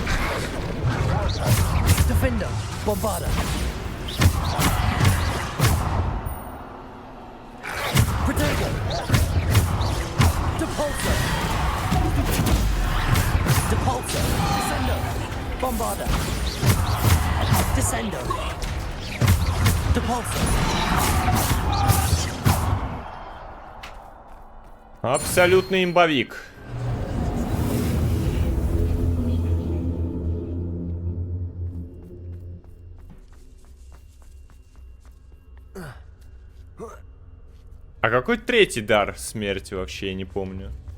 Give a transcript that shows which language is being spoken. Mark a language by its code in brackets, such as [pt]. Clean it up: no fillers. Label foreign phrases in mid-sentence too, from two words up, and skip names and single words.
[ru] Defender. Bombarder. Protego. Depulsor. Depulsor. Descendo. Bombarder. Descendo. Depulsor. Абсолютный имбовик. А какой третий дар смерти вообще, я не помню.